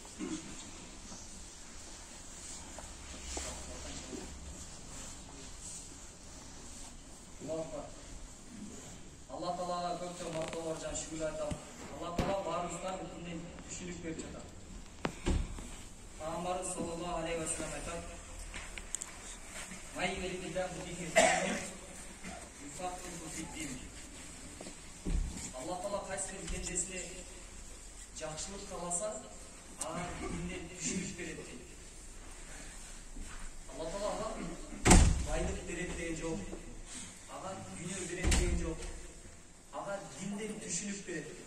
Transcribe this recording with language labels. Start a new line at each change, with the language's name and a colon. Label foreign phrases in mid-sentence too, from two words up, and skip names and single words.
Kyrgyz: Алла Таалага көптөн мактоолор жана шүгүр айтам. Алла Таала баарыбызга бүтүнүн түшүнүк берип жатат.
Arabic: Пайгамбарыбыз صلى الله عليه وسلم айтат: "من يرد الله به خيرا يفقهه في الدين."
Kyrgyz: Алла Таала кайсы бир пендесине жакшылык кааласа, ага динде түшүнүк берет дейт. Алла Таала ага байлык берет деген жок, ага дүйнө берет деген жок, ага динден түшүнүк берет.